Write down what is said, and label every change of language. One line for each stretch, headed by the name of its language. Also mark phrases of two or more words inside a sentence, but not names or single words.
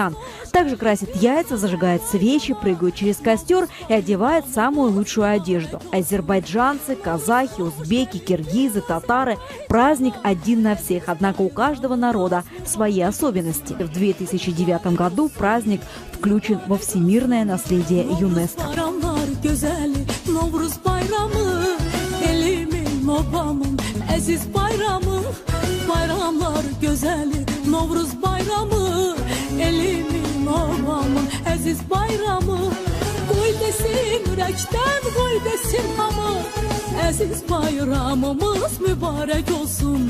Russian: Также красят яйца, зажигают свечи, прыгают через костер и одевают самую лучшую одежду. Азербайджанцы, казахи, узбеки, киргизы, татары – праздник один на всех, однако у каждого народа свои особенности. В 2009 году праздник включен во всемирное наследие ЮНЕСКО.
Azerbaijani: Bayramlar gözeli, Novruz bayramı, elimin babamın aziz bayramı. Koy desin yürekten, koy desin hamı, aziz bayramımız mübarek olsun.